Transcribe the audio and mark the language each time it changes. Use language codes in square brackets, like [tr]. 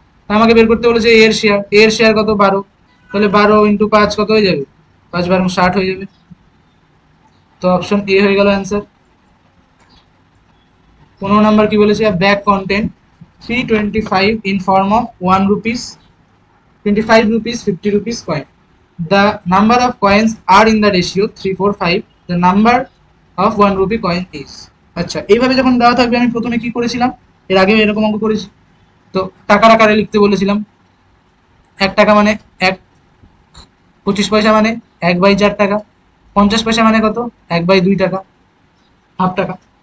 [bn] আমাকে বের করতে বলেছে এর শেয়ার কত, 12, তাহলে 12 × 5 কত হয়ে যাবে, 5 12 60 হয়ে যাবে। তো অপশন এ হয়ে গেল অ্যান্সার। [en] 15 number [bn] কি বলেছে, [en] Bag content 325 in form of 1 rupees 25 rupees 50 rupees coin, the number of coins are in the ratio 3:4:5, the number of 1 rupee coin is। [bn] আচ্ছা, এইভাবে যখন দেওয়া থাকবে আমি প্রথমে কি করেছিলাম, এর আগে এরকম অঙ্ক করেছি। তো টাকার আকারে লিখতে বলেছিলাম, 1 টাকা মানে 1, 25 পয়সা মানে 1/4 টাকা, 50 পয়সা মানে কত, 1/2 টাকা, হাফ টাকা।